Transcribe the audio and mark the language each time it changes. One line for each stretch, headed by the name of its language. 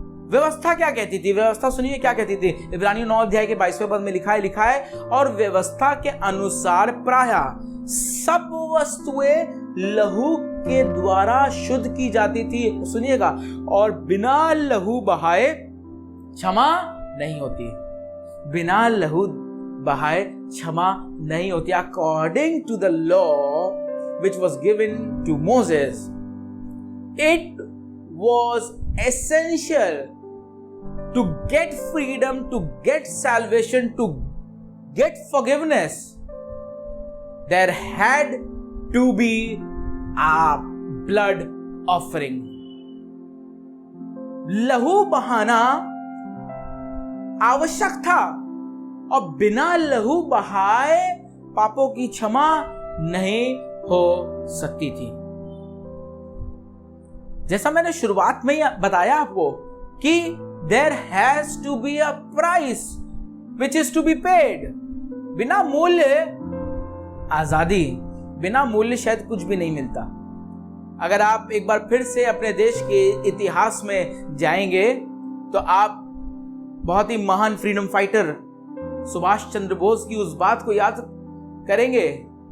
Hindi: व्यवस्था क्या कहती थी? व्यवस्था सुनिए क्या कहती थी। इब्रानियों 9 अध्याय के 22वें पद में लिखा है, और व्यवस्था के अनुसार प्रायः सब वस्तुएं लहू के द्वारा शुद्ध की जाती थी। सुनिएगा, और बिना लहू बहाए क्षमा नहीं होती। बिना लहू बहाए क्षमा नहीं होती।
English: According to the law which was given to Moses, it was essential to get freedom, to get salvation, to get forgiveness. There had to be a blood offering.
Hindi: लहू बहाना आवश्यक था और बिना लहू बहाए पापों की क्षमा नहीं हो सकती थी। जैसा मैंने शुरुआत में ही बताया आपको कि
English: there has to be a price which is to be paid.
Hindi: बिना मूल्य आजादी, बिना मूल्य शायद कुछ भी नहीं मिलता। अगर आप एक बार फिर से अपने देश के इतिहास में जाएंगे तो आप बहुत ही महान फ्रीडम फाइटर सुभाष चंद्र बोस की उस बात को याद करेंगे।